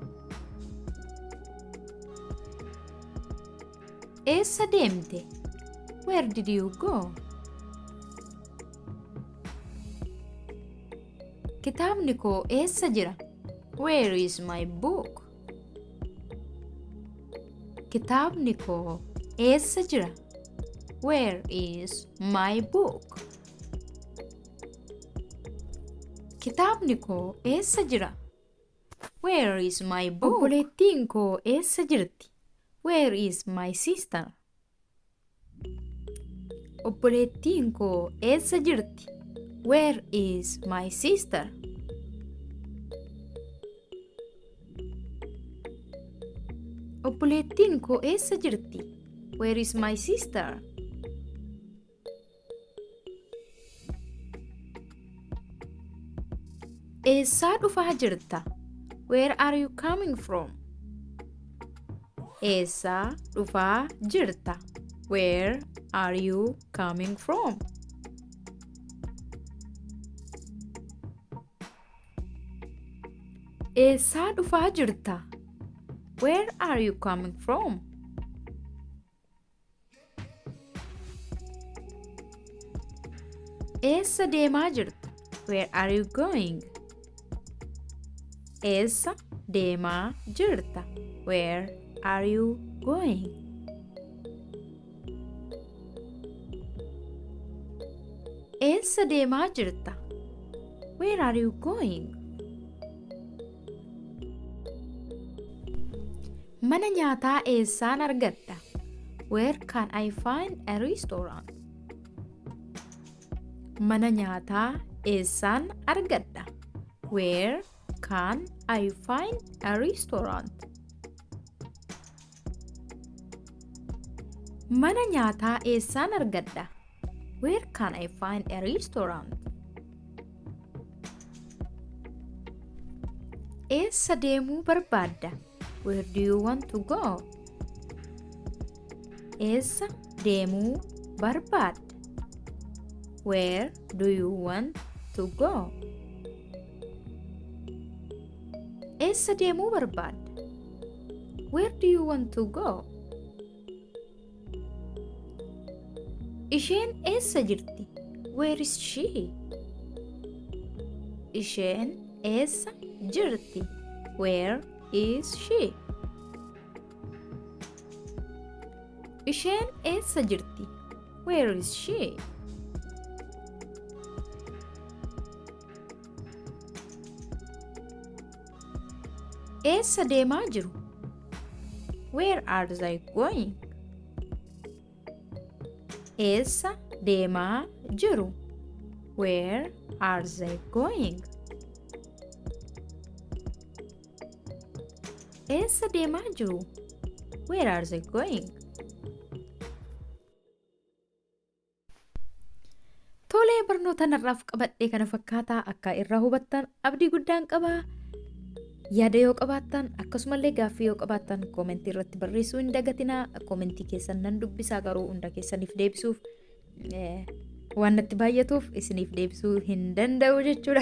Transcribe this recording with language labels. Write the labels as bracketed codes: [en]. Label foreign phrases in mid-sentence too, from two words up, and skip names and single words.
[om] Eessa deemte? [en] Where did you go? [om] Kitaabni koo eessa jira? [en] Where is my book? [om] Kitaabni koo eessa jira? [en] Where is my book? [om] Kitaabni koo eessa jira? [en] Where is my book? [om] Obboleettiin koo eessa jirti? [en] Where is my sister? [om] Obboleettiin koo eessa jirti? [en] Where is my sister? [om] Obboleettiin koo eessa jirti? [en] Where is my sister? [om] Eessaa dhufaa jirta? [en] Where are you coming from? [om] Eessaa dhufaa jirta? [en] Where are you coming from? [om] Eessaa dhufaa jirta? [en] Where are you coming from? [om] Eessa deemaa jirta? [en] Where are you going? [om] Eessa deemaa jirta? [en] Where are you going? [om] Eessa deemaa jirta? [en] Where are you going? [om] Mana nyaataa eessaan argadha? [en] Where can I find a restaurant? [om] Mana nyaataa eessaan argadha? [en] Where can I find a restaurant? [om] Mana nyaataa eessaan argadha? [en] Where can I find a restaurant? [om] Eessa deemuu barbaadda? [en] Where do you want to go? [om] Eessa deemuu barbaadda? [en] Where do you want to go? [om] Eessa deemuu barbaadda? [en] Where do you want to go? [om] Isheen eessa jirti? [en] Where is she? [om] Isheen eessa jirti? [en] Where is she? [om] Isheen eessa jirti? [en] Where is she? [om] Eessa deemaa jiru? [en] Where are they going? [om] Eessa deemaa jiru? [en] Where are they going? [om] Eessa deemaa jiru? [en] Where are they going? [om] Tolee, barnoota narraaf qabadhee kana fakkaataa akka irraa hubattan abdii guddaan qaba. Yaada yoo qabaattan akkasumallee gaaffii yoo qabaattan koomentii irratti barreessuu hin dagatinaa. Koomentii keessan nan dubbisaa, garuu hunda keessaniif deebisuuf waan natti baay'atuuf isiniif deebisuu hin danda'u jechuudha.